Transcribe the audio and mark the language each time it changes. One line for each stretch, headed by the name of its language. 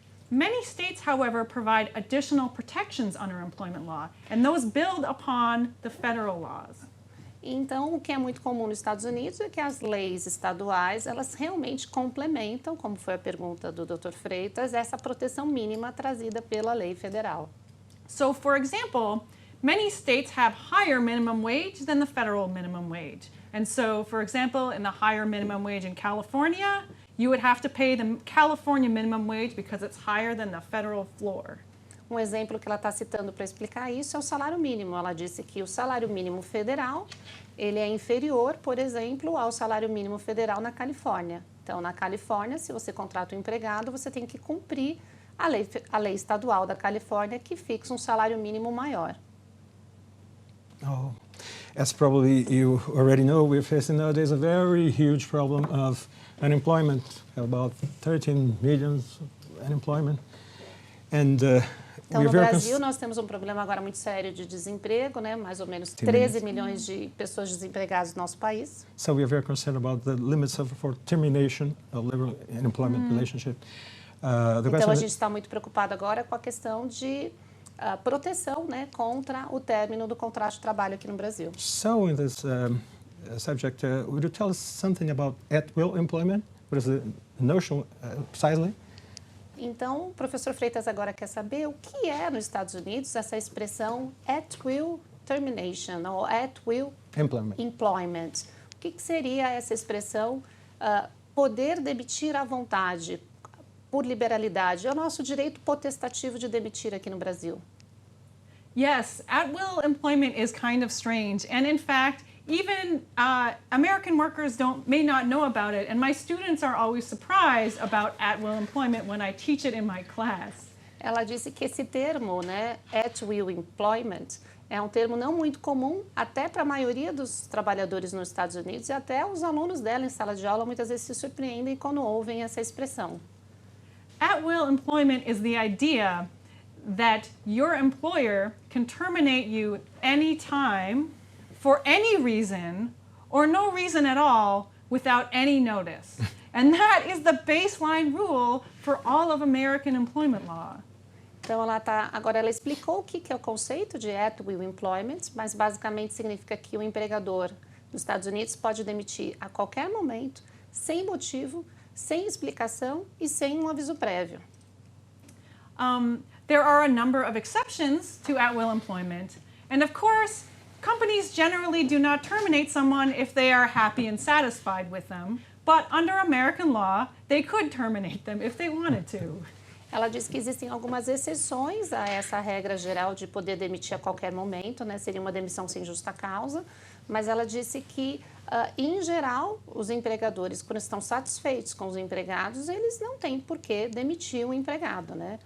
English: Many states, however, provide additional protections under employment law, and those build upon the federal laws.
Portuguese: Então, o que é muito comum nos Estados Unidos é que as leis estaduais, elas realmente complementam, como foi a pergunta do Dr. Freitas, essa proteção mínima trazida pela lei federal.
English: So, for example, many states have higher minimum wage than the federal minimum wage. And so, for example, in the higher minimum wage in California, you would have to pay the California minimum wage because it's higher than the federal floor.
Portuguese: Um exemplo que ela está citando para explicar isso é o salário mínimo. Ela disse que o salário mínimo federal, ele é inferior, por exemplo, ao salário mínimo federal na Califórnia. Então, na Califórnia, se você contrata um empregado, você tem que cumprir a lei estadual da Califórnia, que fixa um salário mínimo maior.
English: Oh, as probably you already know, we're facing nowadays a very huge problem of unemployment, about 13 million unemployment. And
Portuguese: então, no Brasil, nós temos um problema agora muito sério de desemprego, né? Mais ou menos 13 milhões de pessoas desempregadas no nosso país.
English: So we are very concerned about the limits for termination of labor and employment relationship.
Portuguese: Então, a gente está muito preocupado agora com a questão de proteção, né, contra o término do contrato de trabalho aqui no Brasil.
English: So, in this subject, would you tell us something about at-will employment? What is the notion precisely?
Portuguese: Então, o professor Freitas agora quer saber o que é nos Estados Unidos essa expressão at-will termination ou at-will employment. O que seria essa expressão poder demitir à vontade, por liberalidade? É o nosso direito potestativo de demitir aqui no Brasil.
English: Yes, at-will employment is kind of strange, and in fact, even American workers may not know about it, and my students are always surprised about at-will employment when I teach it in my class.
Portuguese: Ela disse que esse termo, né, at will employment, é um termo não muito comum até para a maioria dos trabalhadores nos Estados Unidos e até os alunos dela em sala de aula muitas vezes se surpreendem quando ouvem essa expressão.
English: At will employment is the idea that your employer can terminate you anytime, for any reason, or no reason at all, without any notice. And that is the baseline rule for all of American employment law.
Portuguese: Então, agora ela explicou o que é o conceito de at will employment, mas basicamente significa que o empregador nos Estados Unidos pode demitir a qualquer momento, sem motivo, sem explicação e sem um aviso prévio.
English: There are a number of exceptions to at will employment, and of course, companies generally do not terminate someone if they are happy and satisfied with them, but under American law, they could terminate them if they wanted to.
Portuguese: Ela diz que existem algumas exceções a essa regra geral de poder demitir a qualquer momento, né? Seria uma demissão sem justa causa, mas ela disse que, em geral, os empregadores, quando estão satisfeitos com os empregados, eles não têm por que demitir o empregado, né?